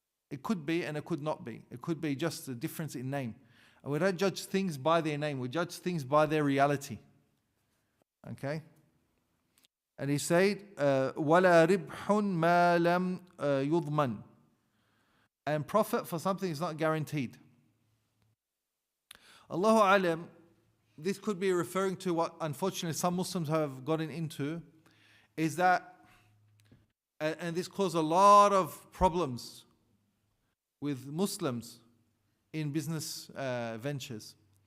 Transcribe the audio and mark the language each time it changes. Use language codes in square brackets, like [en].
[en] It could be and it could not be. It could be just a difference in name. And we don't judge things by their name, we judge things by their reality. Okay? And he said, [ar] وَلَا رِبْحٌ مَا لَمْ يُضْمَنْ. [en] And profit for something is not guaranteed. Allahu alam, this could be referring to what unfortunately some Muslims have gotten into, is that, and this caused a lot of problems with Muslims in business ventures.